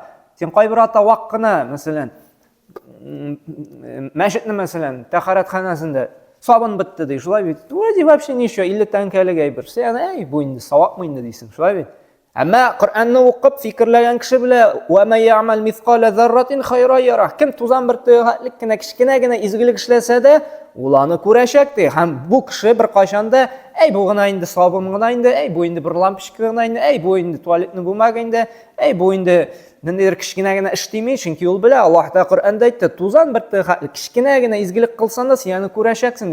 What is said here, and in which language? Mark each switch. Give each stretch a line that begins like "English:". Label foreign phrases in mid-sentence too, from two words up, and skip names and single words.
Tatar: Син кайбер ата вак кына, мәсәлән, мәчетне мәсәлән, тәһарәтханәсендә сабын битте ди, шулай бит.
Russian: Вроде вообще ничего,
Tatar: 50 тәңкәлек әйбер. Син бу инде савапмы инде дисең, шулай бит. Әмма Коръәнне укып фикерләгән кеше белә:
Arabic: "وما يعمل مثقال ذرة خيرا يره".
Tatar: Кем тузан бер тәгатьлек кенә кичкенә генә изгелек эшләсә дә, ул аны күрәчәк ди. Һәм бу кеше бер кайчанда: бу гына инде сабын гына инде, бу инде бер лампочка гына инде, бу инде туалетны бумага инде, бу инде ниндидер кичкенә генә эш тими", чөнки ул белә, Аллаһ та Коръәндә әйтте, тузан бер тәгатьлек кичкенә генә изгелек кылсаң да, син аны күрәчәксең ди.